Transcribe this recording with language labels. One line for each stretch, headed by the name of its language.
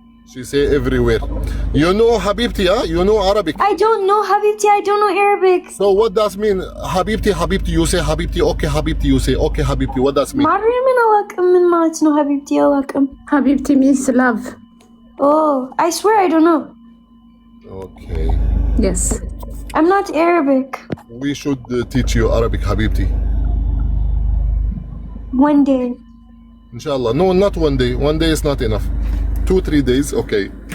English: she say everywhere you know حبيبتي huh you know Arabic I don't know حبيبتي I don't know Arabic so what does mean حبيبتي you say حبيبتي okay حبيبتي you say okay حبيبتي what does mean
Amharic: ማርያምን አላውቅም ምን ማለት ነው حبيبتي አላውቅም
English: ሀቢብቲ means love I swear I don't know okay yes I'm not Arabic we should teach you Arabic حبيبتي one day inshallah no not one day is not enough 2-3 days okay